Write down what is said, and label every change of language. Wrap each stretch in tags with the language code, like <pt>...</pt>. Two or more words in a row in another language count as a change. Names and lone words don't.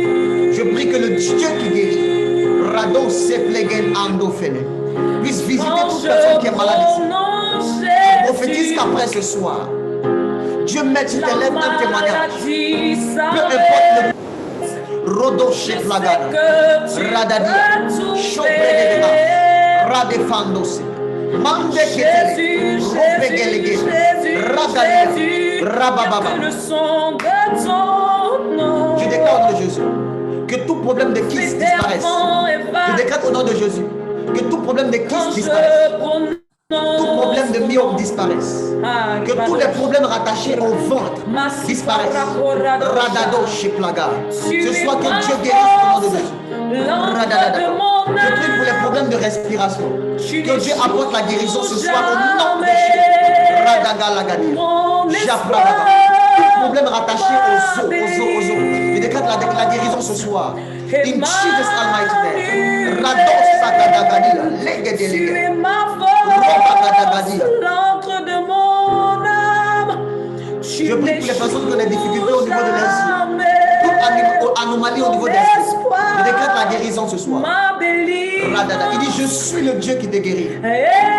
<fr>Je prie que le Dieu qui guérit, Rado Seplegen Andofene, puisse visiter toute personne qui est malade ici. Je prophétise qu'après ce soir, Dieu mette sur tes lèvres un témoignage. Peu importe le Rodo Sheplagana, Radadia, Chopredeva, Radefandose, Mande Ketele, Ropegelege, Radadia, Rabababa. Je déclare au nom de Jésus que tout problème de kyste disparaisse. Je déclare au nom de Jésus que tout problème de kyste disparaisse. Tout problème de myope disparaisse. Que tous les problèmes rattachés au ventre disparaissent. Radado Sheplaga. Ce soit que Dieu guérisse au nom de Jésus. Radadada. Je prie pour les problèmes de respiration. Que Dieu apporte la guérison ce soir au nom de Jésus. Radagalagadi. Japradaga. Tout problème rattaché aux os. Je déclare la guérison ce soir.</fr> <en>In Jesus Almighty name. Rados Sakadagadia. Legedele.</en> <fr>L'encre de mon âme. Je prie pour les personnes qui ont des difficultés au niveau de l'esprit. Toute anomalie au niveau de l'esprit. Je déclare la guérison ce soir. Il dit, je suis le Dieu qui te guérit. Yes.</fr>